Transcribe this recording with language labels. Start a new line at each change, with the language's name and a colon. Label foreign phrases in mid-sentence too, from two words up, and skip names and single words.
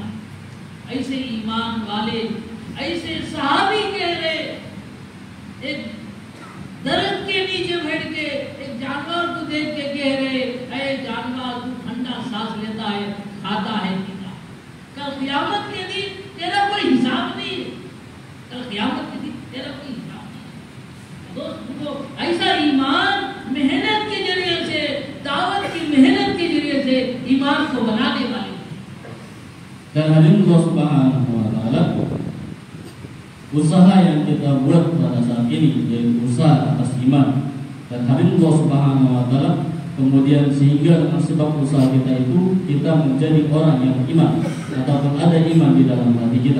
Hindi: ऐसे ईमान वाले, ऐसे सहाबी कह रहे, एक दरख्त के नीचे बैठ के एक जानवर को देख के कह रहे, ऐ जानवर तू ठंडा सांस लेता है, खाता है, पीता, कल क़यामत के दिन तेरा कोई हिसाब नहीं है, कल क़यामत के दिन तेरा कोई हिसाब नहीं है। दोस्तों, ऐसा ईमान मेहनत के जरिए से, दावत की मेहनत के जरिए से ईमान को बनाने वाले।
Indonesian: Dan hadirin
Arabic: الله سبحانه وتعالى,
Indonesian: usaha yang kita buat pada saat ini yaitu usaha atas iman. Dan hadirin
Arabic: الله سبحانه وتعالى,
Indonesian: kemudian sehingga dengan sebab usaha kita itu kita menjadi orang yang beriman ataupun ada iman di dalam hati kita.